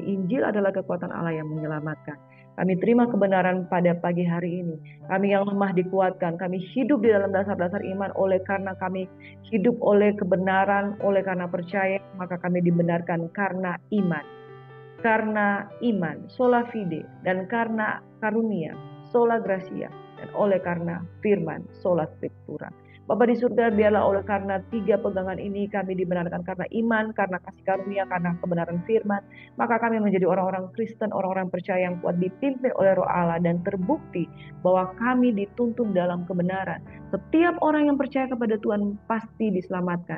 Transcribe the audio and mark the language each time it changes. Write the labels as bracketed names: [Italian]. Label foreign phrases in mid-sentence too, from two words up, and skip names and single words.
[Indonesian] Injil adalah kekuatan Allah yang menyelamatkan. Kami terima kebenaran pada pagi hari ini. Kami yang lemah dikuatkan. Kami hidup di dalam dasar-dasar iman oleh karena kami hidup oleh kebenaran, oleh karena percaya, maka kami dibenarkan karena iman. Karena iman, [Latin] sola fide, [Indonesian] dan karena karunia, [Latin] sola gracia, [Indonesian] dan oleh karena firman, [Latin] sola scriptura. [Indonesian] Bapa di surga, biarlah oleh karena 3 pegangan ini kami dibenarkan karena iman, karena kasih karunia, karena kebenaran firman. Maka kami menjadi orang-orang Kristen, orang-orang percaya yang kuat dipimpin oleh Roh Allah dan terbukti bahwa kami dituntun dalam kebenaran. Setiap orang yang percaya kepada Tuhan pasti diselamatkan.